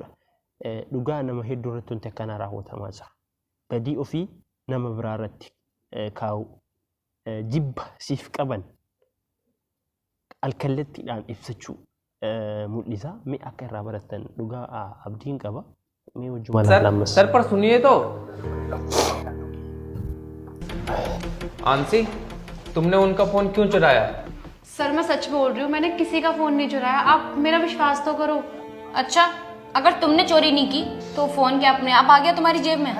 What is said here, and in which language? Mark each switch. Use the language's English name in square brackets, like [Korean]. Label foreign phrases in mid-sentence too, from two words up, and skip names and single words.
[Oromo] Dhugaa nama hedduu irratti wanti akkanaa raawwatamaa jira. Badii ofii nama biraa irratti kaa'u jibba siif qaban alkallattiidhaan ibsachuu mul'isa. Mee akka irraa barattan dhugaa abdiin qaba. Mee wajjuma laalammas. [Hindi] सर पर सुनिए तो। आंसी, तुमने उनका फोन क्यों चुराया? सर मैं सच बोल रही हूँ, मैंने किसी का फोन नहीं चुराया। आप मेरा विश्वास तो करो। अच्छा, अगर तुमने चोरी नहीं की तो फोन क्या अपने आप आ गया तुम्हारी जेब में?